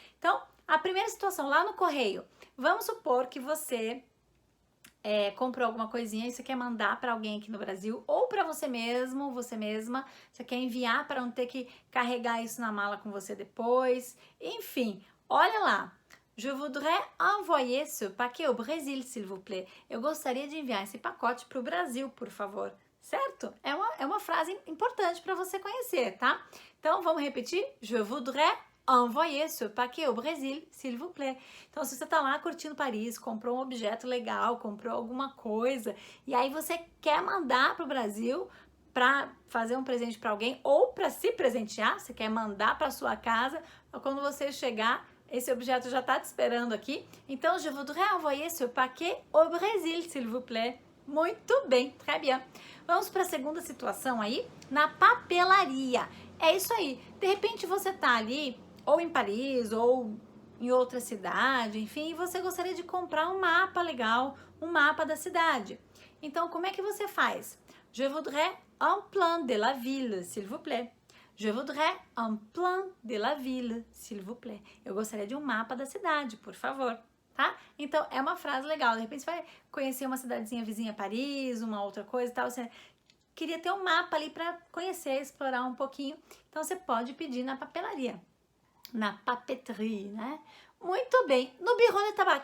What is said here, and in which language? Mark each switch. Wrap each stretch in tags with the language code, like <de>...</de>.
<pt>Então, a primeira situação lá no correio, vamos supor que você comprou alguma coisinha e você quer mandar para alguém aqui no Brasil ou para você mesmo, você mesma, você quer enviar para não ter que carregar isso na mala com você depois. Enfim, olha lá.</pt> <fr>Je voudrais envoyer ce paquet au Brésil, s'il vous plaît.</fr> <pt>Eu gostaria de enviar esse pacote para o Brasil, por favor. Certo? É uma frase importante para você conhecer, tá? Então, vamos repetir?</pt> <fr>Je voudrais envoyer ce paquet au Brésil, s'il vous plaît.</fr> <pt>Então, se você tá lá curtindo Paris, comprou um objeto legal, comprou alguma coisa, e aí você quer mandar pro Brasil para fazer um presente para alguém ou para se presentear, você quer mandar para sua casa, quando você chegar, esse objeto já tá te esperando aqui.</pt> <fr>Então, je voudrais envoyer ce paquet au Brésil, s'il vous plaît.</fr> <pt>Muito bem,</pt> <fr>très bien.</fr> <pt>Vamos para a segunda situação aí, na papelaria. É isso aí. De repente você tá ali, ou em Paris, ou em outra cidade, enfim, e você gostaria de comprar um mapa legal, um mapa da cidade. Então, como é que você faz?</pt> <fr>Je voudrais un plan de la ville, s'il vous plaît. Je voudrais un plan de la ville, s'il vous plaît.</fr> <pt>Eu gostaria de um mapa da cidade, por favor. Tá? Então, é uma frase legal. De repente, você vai conhecer uma cidadezinha vizinha a Paris, uma outra coisa e tal. Você queria ter um mapa ali para conhecer, explorar um pouquinho. Então, você pode pedir na papelaria, na papeterie, né? Muito bem. No bureau de tabac.</pt>